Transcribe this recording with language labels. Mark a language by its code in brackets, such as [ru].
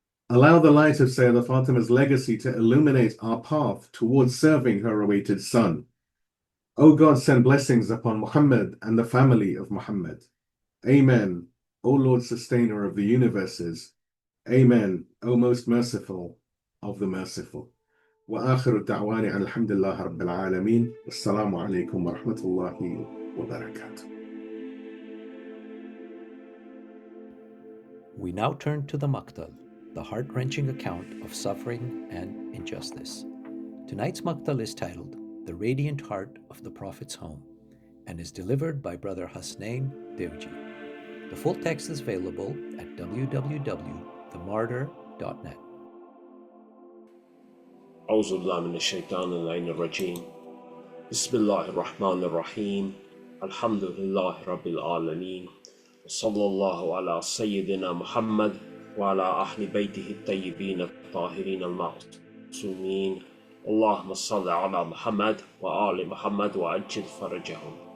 [en] Allow the light of Sayyidah Fatimah's legacy to illuminate our path towards serving her awaited son. O God, send blessings upon Muhammad and the family of Muhammad. Amen. O Lord, sustainer of the universes. Amen. O most merciful of the merciful. [ar] وآخر الدعوان الحمد لله رب العالمين والسلام عليكم ورحمة الله وبركاته. [en] We now turn to the Maqtal, the heart-wrenching account of suffering and injustice. Tonight's Maqtal is titled The Radiant Heart of the Prophet's Home and is delivered by Brother Hasnain Devji. The full text is available at www.themartyr.net. [ar] أعوذ بالله من الشيطان اللعين الرجيم بسم الله الرحمن الرحيم الحمد لله رب العالمين وصلى الله على سيدنا محمد وعلى أهل بيته الطيبين الطاهرين المعصومين اللهم صل على محمد وآل محمد وعجل فرجهم.